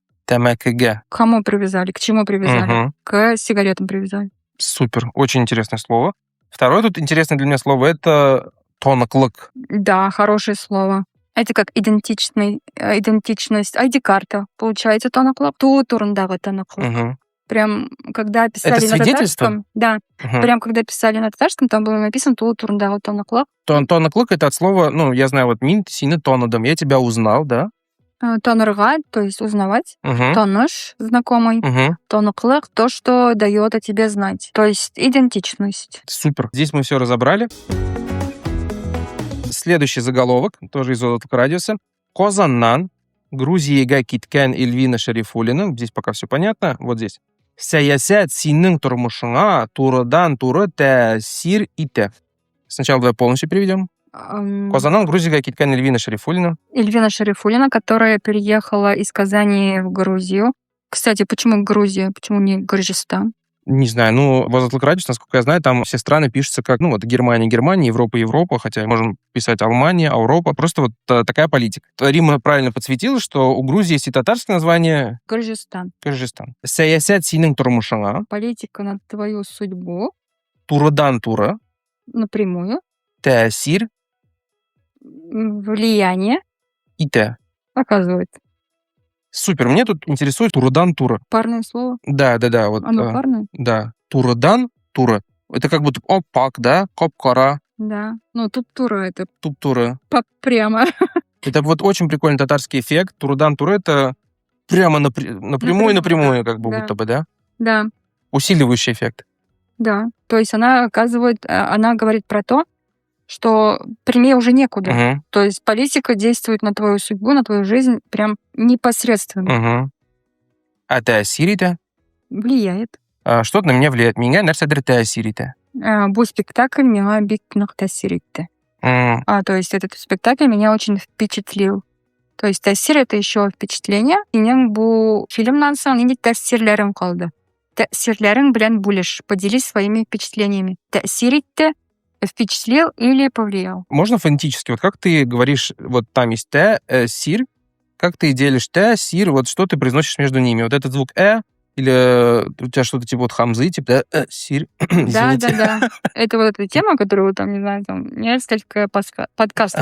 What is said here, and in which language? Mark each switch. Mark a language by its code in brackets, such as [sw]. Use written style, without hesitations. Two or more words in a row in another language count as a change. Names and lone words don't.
[tt] Тәмәкеге. [ru] К кому привязали, к чему привязали? Мгм. К сигаретам привязали. Супер. Очень интересное слово. Второе тут интересное для меня слово — это таныклык. Да, хорошее слово. Это как идентичность, ID-карта. Получается, [tt] таныклык. Туу турындагы таныклык. Мгм. [ru] Прям, когда писали на свидетельство? татарском, да, Мгм. прям когда писали на татарском, там было написано [tt] туу турындагы таныклык. Таныклык — [ru] это от слова, я знаю, вот [tt] мин сине тонадым, [ru] я тебя узнал, да? Танырга, то есть узнавать. Мгм. Таныш, знакомый. Мгм. Таныклык, то, что дает о тебе знать. То есть идентичность. Супер. Здесь мы все разобрали. Следующий заголовок, тоже из Азатлыка Радиуса. [tt] Казаннан Грузияга киткән Эльвина Шарифуллина. [ru] Здесь пока все понятно. Вот здесь. [tt] Сәясәт синең тормышыңа турыдан-туры тәэсир итә. [ru] Сначала давай полностью переведем. [tt] Казаннан Грузияга киткән Эльвина Шарифуллина. Эльвина Шарифуллина, [ru] которая переехала из Казани в Грузию. Кстати, почему Грузия? Почему не Гыржистан? Не знаю, в Азатлык Радиус, насколько я знаю, там все страны пишутся как, Германия, Европа, хотя можем писать Алмания, Ауропа. Просто вот такая политика. Римма правильно подсветила, что у Грузии есть и татарское название [tt] Гыржистан. Кыргызстан. Сәясәт синең тормышыңа [ru] Политика на твою судьбу [tt] турыдан-туры [ru] напрямую. [tt] тәэсир [ru] Влияние [tt] итә. [ru] оказывает. Супер. Мне тут интересует турыдан-туры. Парное слово. Да. Вот, Оно парное? да. Турыдан-туры. Это как будто опак, да? Коп-кора, Да. Тут тура это [tt] туп-туры. [ru] прямо. Это вот очень прикольный татарский эффект. Турыдан-туры — это прямо напрямую, как бы Да. будто бы, да? Да. Усиливающий эффект. Да. То есть она говорит про то, что прямее уже некуда. Мгм. То есть политика действует на твою судьбу, на твою жизнь прям непосредственно. [tt] Мгм. А тәэсир итә? [ru] Влияет. Что-то на меня влияет. Меня [tt] нәрсәдер тәэсир итә. Бу спектакль меня бик нык тәэсир итте. М, [ru] То есть этот спектакль меня очень впечатлил. То есть тәэсир — это еще впечатление. [tt] Синең бу фильмнан соң нинди тәэсирләрең калды? Тәэсирләрең белән бүлеш. [ru] Поделись своими впечатлениями. [tt] Тәэсир итте, [ru] впечатлил или повлиял? Можно фонетически? Вот как ты говоришь, вот там есть тәэсир, как ты делишь тәэсир, вот что ты произносишь между ними? Вот этот звук Или у тебя что-то типа вот хамзы, типа сир. Извините. Да. Это вот эта тема, которую там, не знаю, там несколько подкастов